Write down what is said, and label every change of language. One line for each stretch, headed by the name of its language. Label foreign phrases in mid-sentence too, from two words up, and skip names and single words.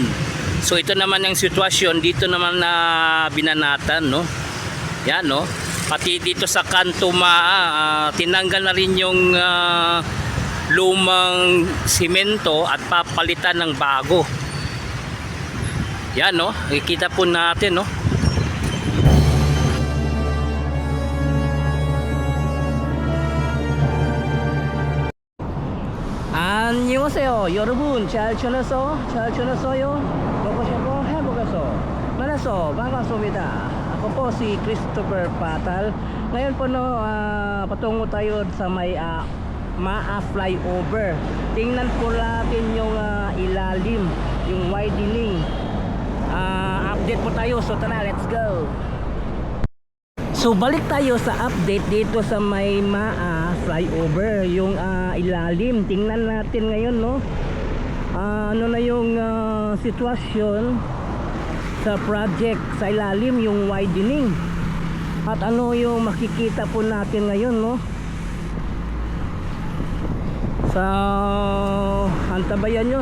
Filipino: So ito naman ang sitwasyon dito naman na Binanatan, no? Yan, no? Pati dito sa kanto tinanggal na rin yung lumang simento at papalitan ng bago. Yan, no? Nakikita po natin, no?
Korean: 안녕하세요 여러분. 잘 지냈어요? 먹고 싶고 행복해서 만나서 반갑습니다.
Filipino: Ako po si Christopher Patal. Ngayon po, no, patungo tayo sa may Maa flyover. Tingnan po natin yung ilalim, yung widening. Update po tayo. So tara,
English: let's go.
Filipino: So balik tayo sa update dito sa may Maa flyover, yung ilalim. Tingnan natin ngayon, no, ano na yung sitwasyon sa project sa ilalim, yung widening, at ano yung makikita po natin ngayon, no, sa antabayan nyo.